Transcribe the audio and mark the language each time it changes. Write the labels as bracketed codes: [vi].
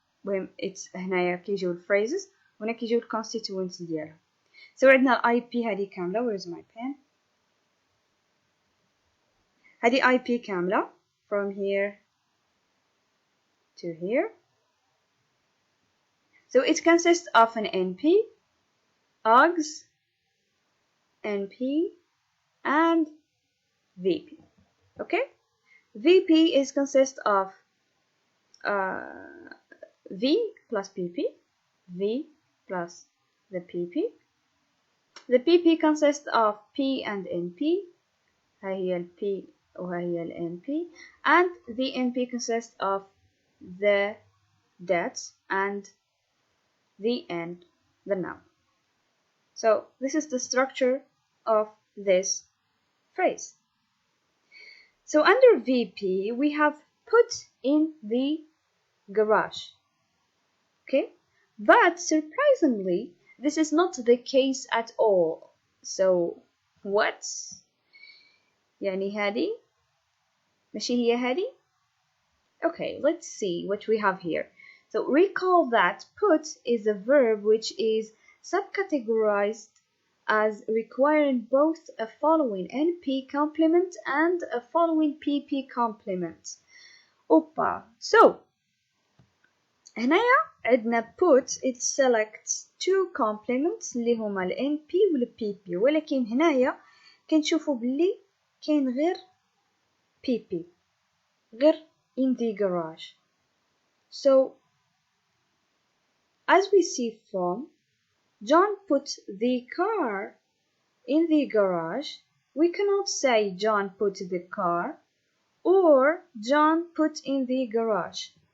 [ar] المهم هنايا كيجيو الphrases وهنا كيجيو الكونستيتوينت ديالها. So عندنا IP هذه كاملة. [en] Where is my pen? [ar] هذه IP كاملة [en] from here to here. So it consists of an NP, AUX, NP, and VP. Okay? VP consists of V plus PP, V plus the PP. The PP consists of P and NP. [ar] ها هي ال P وها هي ال NP. [en] And the NP consists of the that and the and the noun. So this is the structure of this phrase. So under VP we have put in the garage. Okay? But surprisingly, this is not the case at all. So what? [ar] يعني هذه ماشي هي هذه. [en] Okay, let's see what we have here. So recall that put is a verb which is subcategorized as requiring both a following NP complement and a following PP complement. Opa. [ar] So هنايا عندنا put [en] it selects two complements [ar] اللي هما ال NP وال PP, ولكن هنايا كنشوفوا بلي كاين غير PP, غير [en] in the garage. So as we see from John put the car in the garage, we cannot say John put the car or John put in the garage.